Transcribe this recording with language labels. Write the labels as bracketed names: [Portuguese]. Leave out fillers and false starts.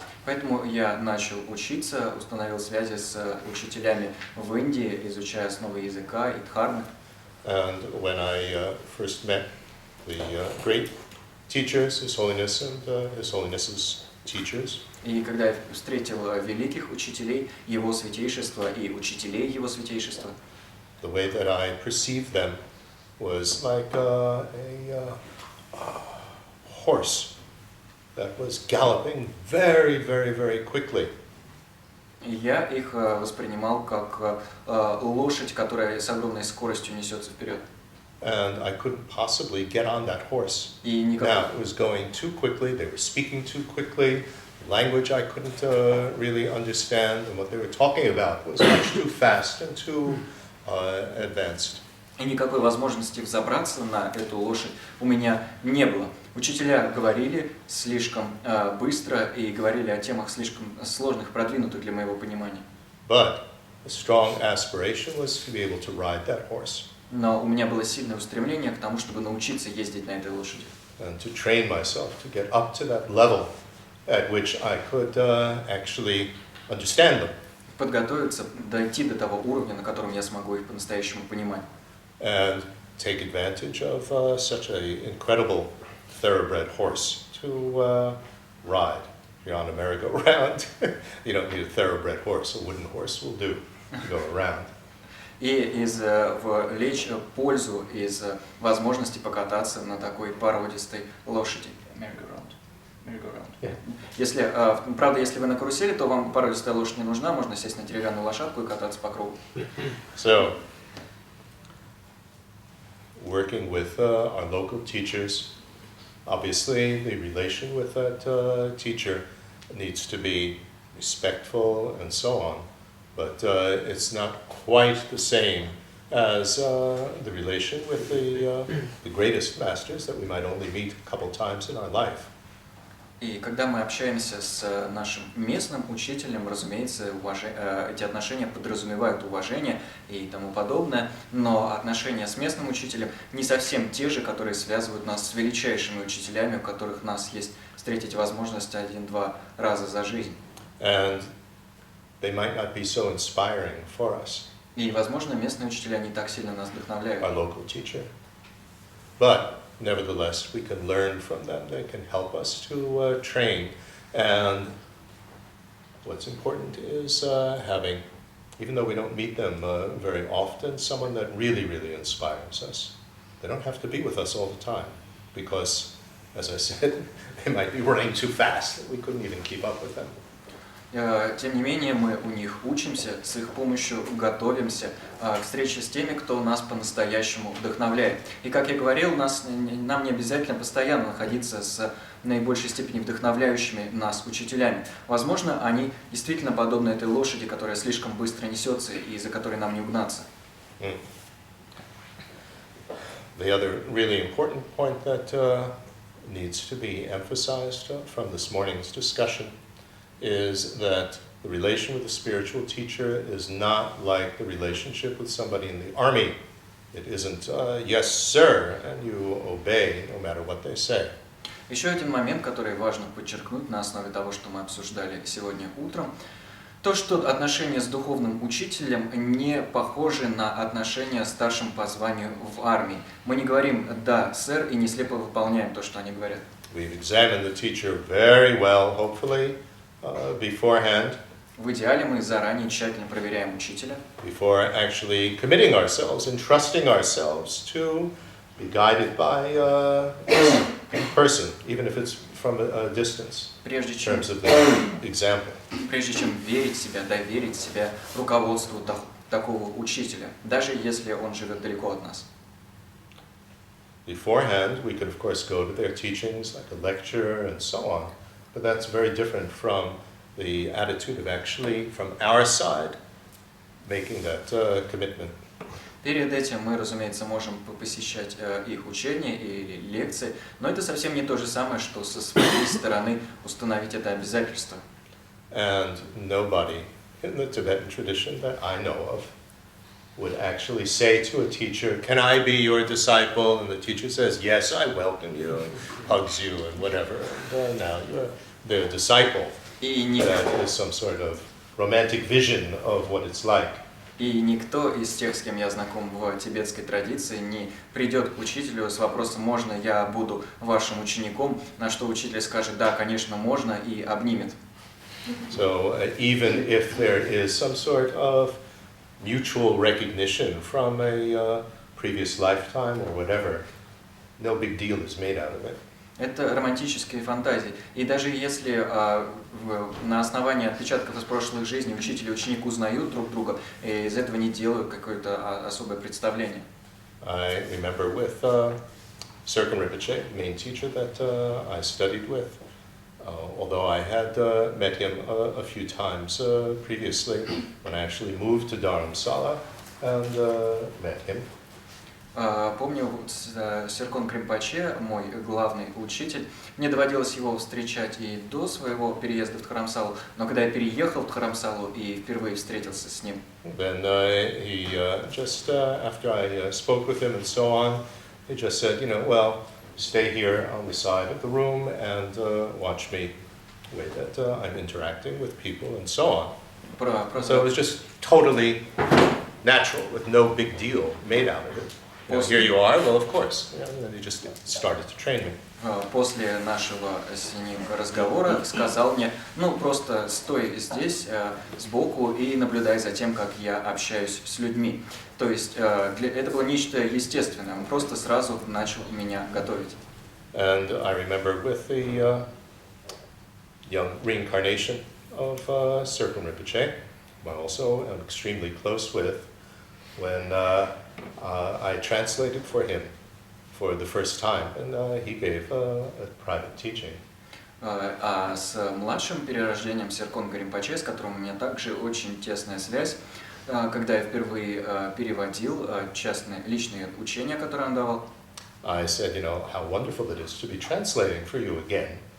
[Russian] Поэтому я начал учиться, установил связи с учителями в Индии, изучая основы языка и дхармы. [English] And when I first met the great teachers, His Holiness and His Holiness's teachers, [Russian] И когда я встретил великих учителей, Его Святейшества и учителей Его Святейшества, [English] the way that I perceived them was like a horse that was galloping very, very, very quickly. [Russian] я их воспринимал как лошадь, которая с огромной скоростью несется вперед. [English] And I couldn't possibly get on that horse. [Russian] И никак... [English] Now, it was going too quickly, they were speaking too quickly, language I couldn't really understand, and what they were talking about was much too fast and too advanced. [Russian] И никакой возможности взобраться на эту лошадь у меня не было. Учителя говорили слишком быстро и говорили о темах слишком сложных, продвинутых для моего понимания. [English] But a strong aspiration was to be able to ride that horse. [Russian] Но у меня было сильное устремление к тому, чтобы научиться ездить на этой лошади. [English] And to train myself to get up to that level at which I could actually understand them. [Russian] Подготовиться, дойти до того уровня, на котором я смогу их по-настоящему понимать. [English] And take advantage of such an incredible thoroughbred horse to ride. If you're on a merry-go-round, you don't need a thoroughbred horse. A wooden horse will do to go around. [Russian] И извлечь пользу из возможности покататься на такой породистой лошади. [English] Yeah. [Russian] Если, правда, если вы на карусели, то вам породистая лошадь не нужна, можно сесть на деревянную лошадку и кататься по кругу. [English] So, working with our local teachers, obviously the relation with that teacher needs to be respectful and so on, but it's not quite the same as the relation with the greatest masters that we might only meet a couple times in our life. [Russian] И когда мы общаемся с нашим местным учителем, разумеется, эти отношения подразумевают уважение и тому подобное, но отношения с местным учителем не совсем те же, которые связывают нас с величайшими учителями, у которых у нас есть встретить возможность 1-2 раза за жизнь. [English] And they might not be so inspiring for us. [Russian] И, возможно, местные учителя не так сильно нас вдохновляют. [English] Our local teacher. But nevertheless, we can learn from them. They can help us to train. And what's important is having, even though we don't meet them very often, someone that really, really inspires us. They don't have to be with us all the time because, as I said, they might be running too fast that we couldn't even keep up with them. [Russian] Тем не менее, мы у них учимся, с их помощью готовимся к встрече с теми, кто нас по-настоящему вдохновляет. И, как я говорил, нам не обязательно постоянно находиться с наибольшей степени вдохновляющими нас учителями. Возможно, они действительно подобны этой лошади, которая слишком быстро несется и за которой нам не угнаться. [English] The other really important point that needs to be emphasized from this morning's discussion is that the relation with a spiritual teacher is not like the relationship with somebody in the army. It isn't, yes, sir, and you obey no matter what they say. [Russian] Еще один момент, который важно подчеркнуть на основе того, что мы обсуждали сегодня утром, то, что отношения с духовным учителем не похожи на отношения с старшим по званию в армии. Мы не говорим «да, сэр» и не слепо выполняем то, что они говорят. [English] We've examined the teacher very well, hopefully, beforehand. [Russian] В идеале мы заранее тщательно проверяем учителя. [English] Before actually committing ourselves and trusting ourselves to be guided by a person, even if it's from a distance, in terms of the example. [Russian] Прежде чем верить в себя, доверить себя руководству такого учителя, даже если он живет далеко от нас. [English] Beforehand, we could of course go to their teachings like a lecture and so on, but that's very different from the attitude of actually, from our side, making that commitment. [Russian] Перед этим мы, разумеется, можем посещать их учения или лекции, но это совсем не то же самое, что со своей стороны установить это обязательство. [English] And nobody in the Tibetan tradition that I know of would actually say to a teacher, "Can I be your disciple?" And the teacher says, "Yes, I welcome you," and hugs you and whatever. And now you're their disciple. That is some sort of romantic vision of what it's like. [Russian] И никто из тех, с кем я знаком в тибетской традиции, не придет к учителю с вопросом «можно я буду вашим учеником?», на что учитель скажет «да, конечно, можно» и обнимет. [English] So even if there is some sort of mutual recognition from a previous lifetime or whatever, no big deal is made out of it. [Russian] Это романтические фантазии. И даже если на основании отпечатков из прошлых жизней учитель и ученик узнают друг друга, из этого не делают какое-то особое представление. [English] I remember with Serkan Rinpoche, main teacher that I studied with, although I had met him a few times previously when I actually moved to Dharamsala and met him. [Russian] Помню, Серкон Кринпоче, мой главный учитель, мне доводилось его встречать и до своего переезда в Дхарамсалу, но когда я переехал в Дхарамсалу и впервые встретился с ним. [English] Then he just after I spoke with him and so on, he just said, well, stay here on the side of the room and watch me the way that I'm interacting with people and so on. So it was just totally natural, with no big deal made out of it. Here you are, well, of course. And then he just started to train me. [Russian] После нашего с ним разговора сказал мне, просто стой здесь сбоку и наблюдай за тем, как я общаюсь с людьми. То есть это было нечто естественное, он просто сразу начал меня готовить. [English] And I remember with the young reincarnation of Serkan Rinpoche, who I also am extremely close with, when I translated for him for the first time, and he gave a private teaching. [Russian] А с младшим перерождением Серконга Ринпоче, с которым у меня также очень тесная связь, когда я впервые переводил личные учения, которые он давал, [English] I said, how wonderful it is to be translating for you again.